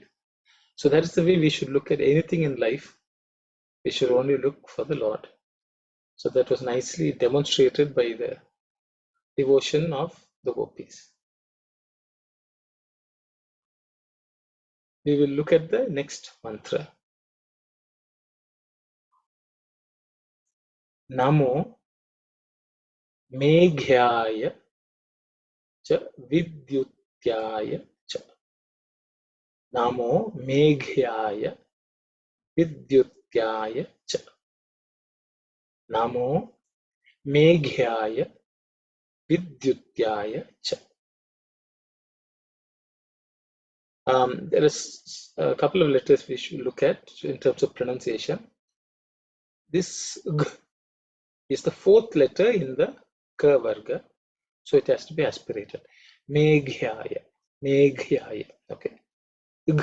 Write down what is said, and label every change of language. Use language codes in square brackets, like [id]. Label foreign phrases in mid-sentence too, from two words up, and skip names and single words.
[en] So that is the way we should look at anything in life. We should only look for the Lord. So that was nicely demonstrated by the devotion of the gopis. We will look at the next mantra. [sa] Namo Meghyaya cha Vidyutyaya cha. Namo Meghyaya Vidyutyaya cha. Namo Meghyaya Vidyutyaya cha. [en] There is a couple of letters we should look at in terms of pronunciation. This G is the fourth letter in the K varga, so it has to be aspirated. [sa] Meghyaya, Meghyaya. [en] Okay. G.